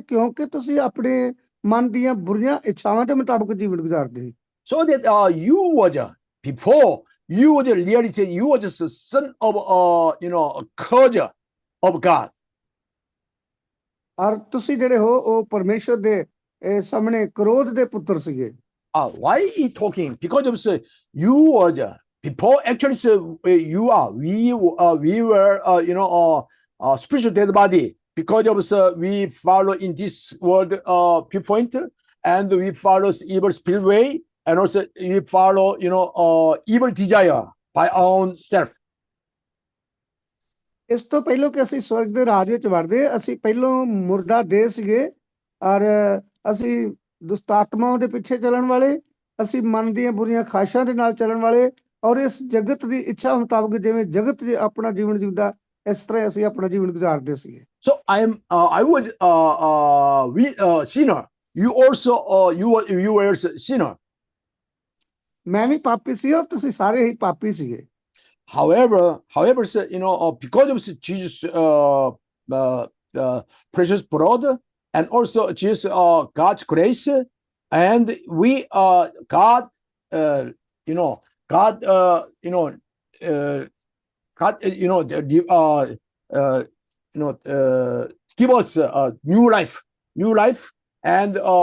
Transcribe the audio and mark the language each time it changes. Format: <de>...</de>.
<pa>ਕਿਉਂਕਿ ਤੁਸੀਂ ਆਪਣੇ ਮਨ ਦੀਆਂ ਬੁਰੀਆਂ ਇੱਛਾਵਾਂ ਦੇ ਮੁਤਾਬਕ ਜੀਵਨ ਗੁਜ਼ਾਰਦੇ ਸੀ।</pa> <en>So that you was before you was reality, you was a son of a curse of God.</en> <pa>ਔਰ ਤੁਸੀਂ ਜਿਹੜੇ ਹੋ ਉਹ ਪਰਮੇਸ਼ਰ ਦੇ ਸਾਹਮਣੇ ਕ੍ਰੋਧ ਦੇ ਪੁੱਤਰ ਸੀਗੇ।</pa> <en>Why he talking? Because of you was before actually you are we were spiritual dead body, because of we follow in this world viewpoint, and we follow evil spirit way, and also we follow evil desire by our own self.</en> <pa>ਇਸ ਤੋਂ ਪਹਿਲਾਂ ਕਿ ਅਸੀਂ ਸਵਰਗ ਦੇ ਰਾਜ ਵਿੱਚ ਵੜਦੇ, ਅਸੀਂ ਪਹਿਲਾਂ ਮੁਰਦਾ ਦੇਹ ਸੀਗੇ ਔਰ ਅਸੀਂ ਦੁਸ਼ਟ ਆਤਮਾਵਾਂ ਦੇ ਪਿੱਛੇ ਚੱਲਣ ਵਾਲੇ, ਅਸੀਂ ਮਨ ਦੀਆਂ ਬੁਰੀਆਂ ਖਾਹਿਸ਼ਾਂ ਦੇ ਨਾਲ ਚੱਲਣ ਵਾਲੇ, ਔਰ ਇਸ ਜਗਤ ਦੀ ਇੱਛਾ ਮੁਤਾਬਕ ਜਿਵੇਂ ਜਗਤ ਆਪਣਾ ਜੀਵਨ ਜਿਉਂਦਾ, ਇਸ ਤਰ੍ਹਾਂ ਅਸੀਂ ਆਪਣਾ ਜੀਵਨ ਗੁਜ਼ਾਰਦੇ ਸੀਗੇ।</pa> <en>So I was sinner. You also you were sinner.</en> <pa>ਮੈਂ ਵੀ ਪਾਪੀ ਸੀ ਔਰ ਤੁਸੀਂ ਸਾਰੇ ਹੀ ਪਾਪੀ ਸੀਗੇ।</pa> <en>However, because of Jesus' precious blood, and also Jesus' God's grace, and we God give us new life, and</en>